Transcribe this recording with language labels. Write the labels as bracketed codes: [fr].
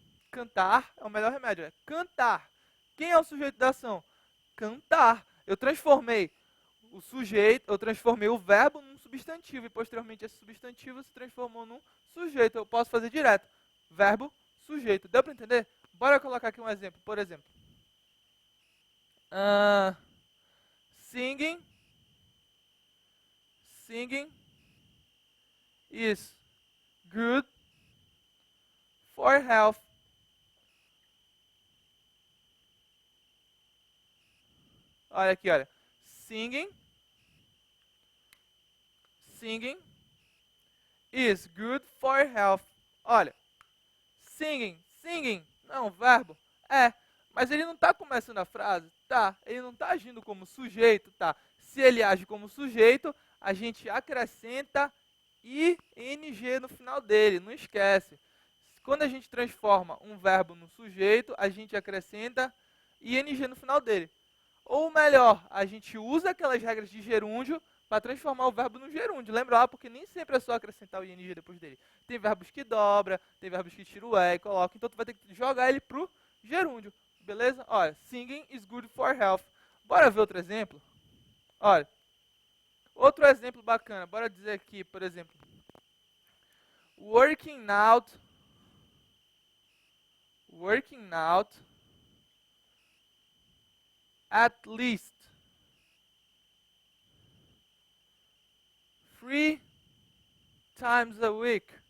[pt] Cantar é o melhor remédio. Cantar. Quem é o sujeito da ação? Cantar. Eu transformei o sujeito, eu transformei o verbo num substantivo e posteriormente esse substantivo se transformou num sujeito. Eu posso fazer direto. Verbo, sujeito. Deu para entender? Bora colocar aqui um exemplo. Por exemplo, [en] singing, singing is good for health. [pt] Olha aqui, olha. [en] Singing is good for health. [pt] Olha, singing, não, verbo. Mas ele não está começando a frase? Tá. Ele não está agindo como sujeito? Tá. Se ele age como sujeito, a gente acrescenta ing no final dele, não esquece. Quando a gente transforma um verbo no sujeito, a gente acrescenta ing no final dele. Ou melhor, a gente usa aquelas regras de gerúndio para transformar o verbo no gerúndio. Lembra lá, porque nem sempre é só acrescentar o ing depois dele. Tem verbos que dobra, tem verbos que tira o e coloca. Então tu vai ter que jogar ele pro gerúndio. Beleza? Olha, [en] singing is good for health. [pt] Bora ver outro exemplo? Olha, outro exemplo bacana. Bora dizer aqui, por exemplo, [en] working out at least 3 times a week.